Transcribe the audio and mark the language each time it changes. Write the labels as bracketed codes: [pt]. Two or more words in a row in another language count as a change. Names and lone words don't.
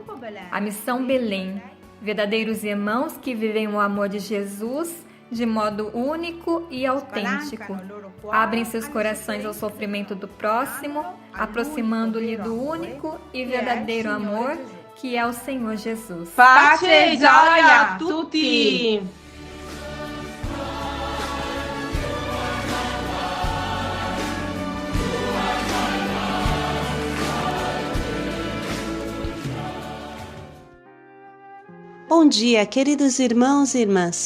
[pt] A missão Belém, verdadeiros irmãos que vivem o amor de Jesus de modo único e autêntico. Abrem seus corações ao sofrimento do próximo, aproximando-lhe do único e verdadeiro amor que é o Senhor Jesus. [it] Pace e gioia a tutti! [pt] Bom dia, queridos irmãos e irmãs.